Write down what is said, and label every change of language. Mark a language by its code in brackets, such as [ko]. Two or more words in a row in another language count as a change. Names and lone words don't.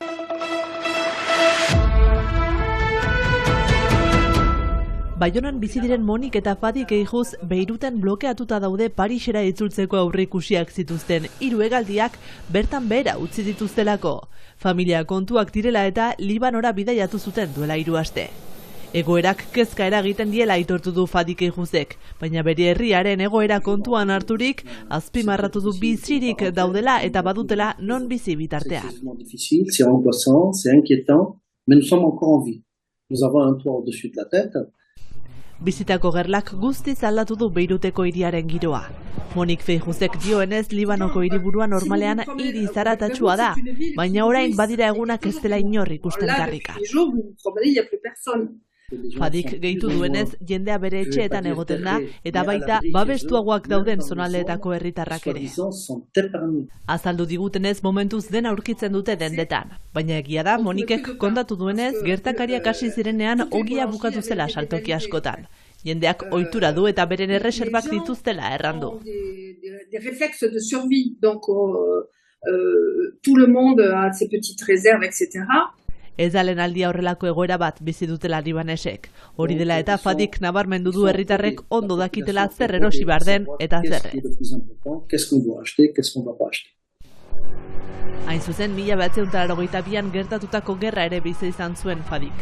[eu] Baionan bizi diren Monik eta Fadik eijuz Beiruten blokeatuta daude Parisera itzultzeko aurreikusiak zituzten 3 hegaldiak bertan behera utzi dituztelako. Familia kontuak direla eta Libanora bidaiatu zuten duela 3 aste. Egoerak kezka eragiten diela aitortu du Fadik eijuzek, baina bere herriaren egoera kontuan harturik azpimarratu du bizirik daudela eta badutela non bizi bitartean. [fr] C'est angoissant, c'est inquiétant, mais nous sommes encore en vie. Nous avons un toit au-dessus de la tête. [eu] Bizitako gerlak guztiz aldatu du Beiruteko hiriaren giroa. Monik Feijuzek dioenez Libanoko hiriburua normalean hiri zaratatsua da, baina orain badira egunak ez dela inor ikusten karrika. Fadik gehitu duenez jendea bere etxeetan egoten da eta baita babestuagoak dauden zonaldeetako herritarrak ere. Azaldu digutenez momentuz dena aurkitzen dute dendetan, baina egia da Monikek kontatu duenez gertakariak hasi zirenean ogia bukatu zela saltoki askotan. Jendeak ohitura du eta beren erreserbak dituztela errandu. [fr] Des réflexes de survie, donc tout le monde a ses petites réserves, etc. [eu] Ez da lehenaldia horrelako egoera bat bizi dutela libanesek. Hori dela eta Fadik nabarmendu du herritarrek ondo dakitela zer erosi behar den eta zer ez. Hain zuzen, 1982an gertatutako gerra ere bizi izan zuen Fadik.